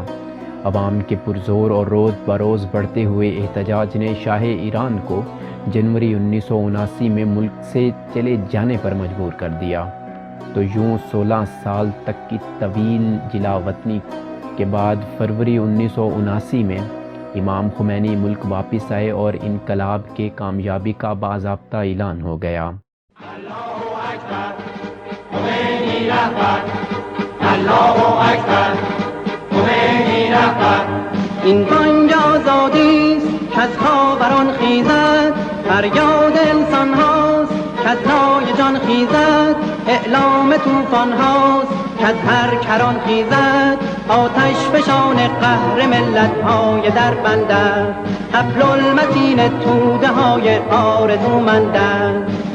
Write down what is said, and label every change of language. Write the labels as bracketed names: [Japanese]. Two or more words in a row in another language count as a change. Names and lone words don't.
[Urdu] عوام کے پرزور اور روز بروز بڑھتے ہوئے احتجاج نے شاہ ایران کو جنوری 1979 میں ملک سے چلے جانے پر مجبور کر دیا۔ تو یوں 16 سال تک کی طویل جلا وطنی کے بعد فروری 1979 میں امام خمینی ملک واپس آئے اور انقلاب کے کامیابی کا باضابطہ اعلان ہو گیا۔ [Persian] این بانگ آزادی است که از خاوران خیزد، فریاد انسان هاست که از لای جان خیزد، اعلام طوفان هاست که از هر کران خیزد، آتش فشان قهر ملت های در بندد، حبل المتین توده های آرزومندد.